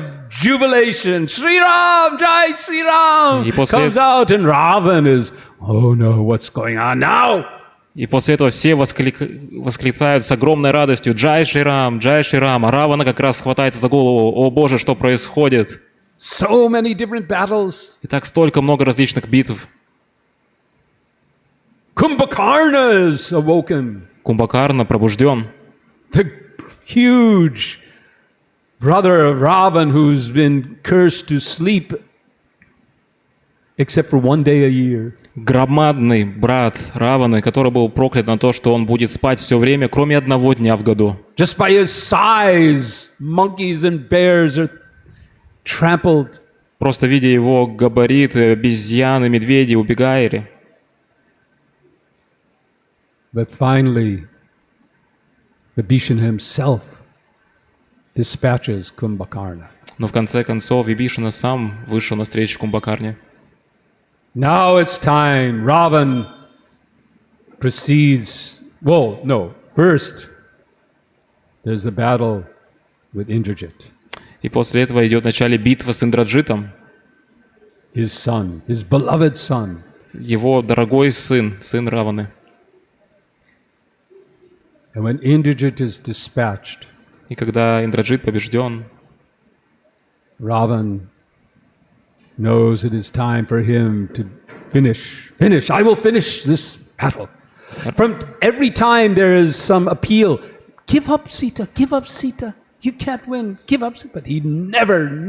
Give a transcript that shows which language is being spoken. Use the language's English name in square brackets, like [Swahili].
[English] Jubilation, Shri Ram, Jai Shri Ram, comes out, and Ravan is, oh no, what's going on now? [Russian] И после этого все восклицают с огромной радостью Джай Шри Рам, Джай Шри Рам. А Равана как раз хватается за голову: о Боже, что происходит? [English] So many different battles. [Russian] И так столько много различных битв. [English] Kumbhakarna is awoken. [Russian] Кумбакарна пробужден. [English] The huge brother of Ravan, who's been cursed to sleep except for one day a year. [Russian] Громадный брат Раваны, который был проклят на то, что он будет спать все время, кроме одного дня в году. [English] Just by his size, monkeys and bears are trampled. [Russian] Просто видя его габариты, обезьяны, медведи убегали. [English] But finally, Vibhishana himself dispatches Kumbhakarna. [Russian] Но в конце концов Вибишана сам вышел навстречу Кумбакарне. [English] Now it's time. Ravan proceeds. Well, no. First, there's the battle with Indrajit. [Russian] И после этого идет в начале битва с Индраджитом. [English] His son, his beloved son. [Russian] его дорогой сын, сын Раваны. [English] And when Indrajit is dispatched, [Russian] И когда Индраджит побежден, [English] Ravan knows it is time for him to finish. Finish. I will finish this battle. From every time there is some appeal, give up Sita, give up Sita. You can't win, give up Sita. But he never.